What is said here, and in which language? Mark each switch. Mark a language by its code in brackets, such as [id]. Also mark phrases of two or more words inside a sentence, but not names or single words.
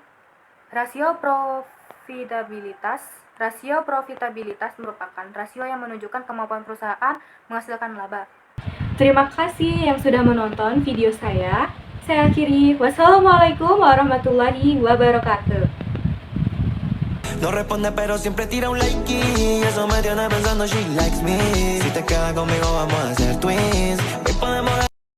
[id] Rasio profitabilitas merupakan rasio yang menunjukkan kemampuan perusahaan menghasilkan laba. Terima kasih yang sudah menonton video saya. Saya akhiri. [ar] والسلام عليكم ورحمة الله وبركاته. [es] No responde pero siempre tira un like y eso me tiene pensando [en] she likes me. [es] Si te quedas conmigo vamos a hacer twins. Hoy podemos